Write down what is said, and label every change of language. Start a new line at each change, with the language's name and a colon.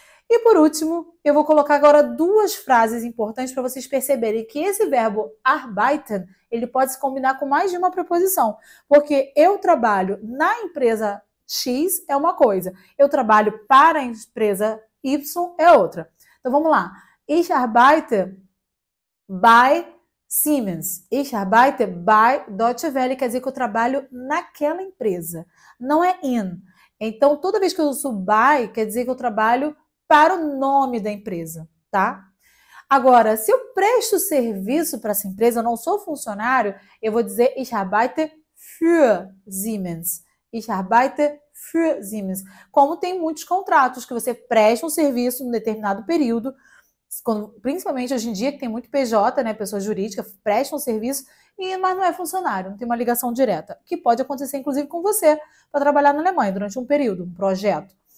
Portuguese: E por último, eu vou colocar agora duas frases importantes para vocês perceberem que esse verbo arbeiten, ele pode se combinar com mais de uma preposição. Porque eu trabalho na empresa X é uma coisa, eu trabalho para a empresa Y é outra. Então vamos lá.
German: Ich arbeite bei Siemens. Ich arbeite bei Deutsche Welle,
Portuguese: quer dizer que eu trabalho naquela empresa, não é in. Então toda vez que eu uso by, quer dizer que eu trabalho para o nome da empresa, tá? Agora, se eu presto serviço para essa empresa, eu não sou funcionário, eu vou dizer
German: ich arbeite für Siemens. Ich arbeite für Siemens.
Portuguese: Como tem muitos contratos que você presta um serviço em um determinado período, principalmente hoje em dia, que tem muito PJ, né, pessoa jurídica, presta um serviço, mas não é funcionário, não tem uma ligação direta, que pode acontecer inclusive com você, para trabalhar na Alemanha durante um período, um projeto.